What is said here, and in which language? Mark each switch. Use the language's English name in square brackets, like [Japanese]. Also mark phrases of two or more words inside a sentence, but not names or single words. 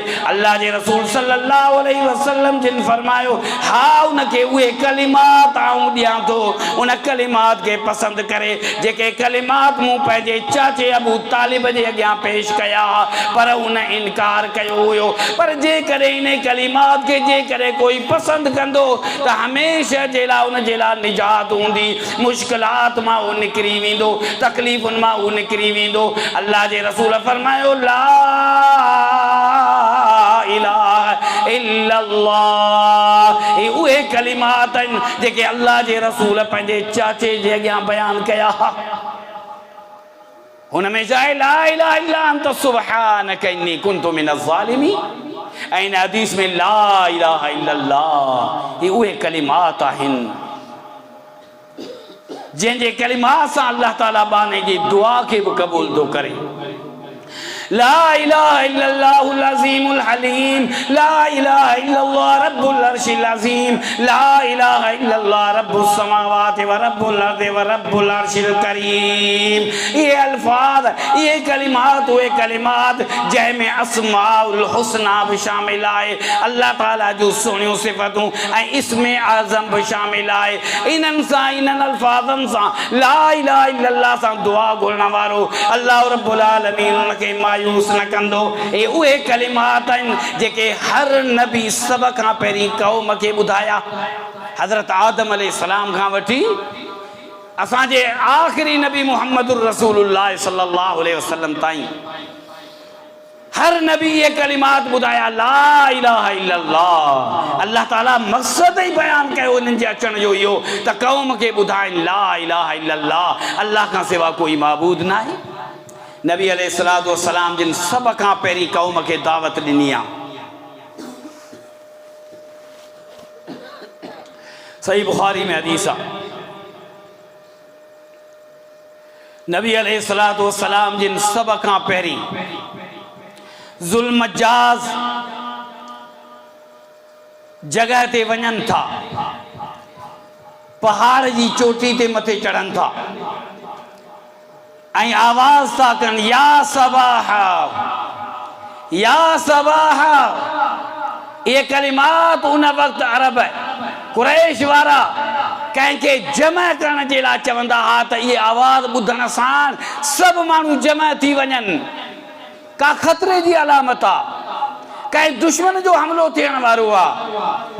[Sindhi] अल्लाह जे रसूल [Arabic] صلى الله عليه وسلم [Sindhi] जिन फरमायो, हा उनखे उहे कलिमात आऊं ॾियां थो, उन कलिमात खे पसंदि करे जेके कलिमात मूं पंहिंजे चाचे अबू तालिब जे अॻियां पेश कया, पर उन इनकार कयो हुयो। पर जेकॾहिं इन कलिमात खे जेकॾहिं कोई पसंदि कंदो त हमेशह जे लाइ उन जे लाइ निजात हूंदी, मुश्किलात मां उहो निकिरी वेंदो, तकलीफ़ुनि मां उहो निकिरी वेंदो। अल्लाह जे रसूल फरमायो, [Arabic] لا إله إلا الله, [Sindhi] हे उहे कलिमात आहिनि जेके अल्लाह जे रसूल पंहिंजे चाचे जे अॻियां बयानु कया। हुन में जाए [Arabic] لا إله إلا أنت سبحانك إني كنت من الظالمين, [Sindhi] ऐं इन हदीस में [Arabic] لا إله إلا الله, [Sindhi] हे उहे कलिमात आहिनि जंहिंजे कलिमात सां अल्लाह ताला बाने जी दुआ खे बि क़बूल थो करे। [Arabic] لا إله إلا الله العظيم الحليم لا إله إلا الله رب العرش العظيم لا إله إلا الله رب السماوات ورب الأرض ورب العرش الكريم. [Sindhi] ये अल्फाज, ये कलिमात वे कलिमात जंहिंमें [Arabic] أسماء الحسنى [Sindhi] भी शामिल आहे, अल्लाह ताला जो सुहिणियूं सिफ़तूं ऐं इस्मे आज़म भी शामिल आहे। इन्हनि सां, इन्हनि अल्फाज़नि सां, [Arabic] لا إله إلا الله [Sindhi] सां दुआ घुरण वारो अल्लाह [Arabic] رب العالمين [Sindhi] उनखे मायूस न कंदो। ये उहे कलिमात आहिनि जेके हर नबी सभ खां पहिरीं क़ौम खे ॿुधाया। हज़रत आदम अलैहिस्सलाम खां वठी असांजे आख़िरी नबी मुहम्मदुर रसूलुल्लाह [Arabic] صلى الله عليه وسلم [Sindhi] ताईं हर नबी ये कलिमात ॿुधाया, [Arabic] لا إله إلا الله. [Sindhi] अल्लाह ताला मक़सद ई बयानु कयो इन्हनि जे अचण जो इहो त क़ौम खे ॿुधाइनि, [Arabic] لا إله إلا الله, [Sindhi] अल्लाह खां सिवा कोई माबूद न आहे। नबी [Arabic] عليه الصلاة والسلام [Sindhi] जिन सभ खां पहिरीं क़ौम खे दावत ॾिनी आहे। सही बुखारी में हदीस आहे, नबी [Arabic] عليه الصلاة والسلام [Sindhi] जिन सब खां पहिरीं ज़ुल्मजाज़ जगह ते वञनि था, पहाड़ जी चोटी ते मथे चढ़नि था ऐं आवाज़ था कनि, [Arabic] يا صباحا يا صباحا. [Sindhi] ये कलिमात उन वक़्तु अरब कुरैश वारा कंहिंखे जमा करण जे लाइ चवंदा हा त इहे आवाज़ ॿुधण सां सभु माण्हू जमा थी वञनि। का ख़तरे जी अलामत आहे, कंहिं दुश्मन जो हमलो थियण वारो आहे।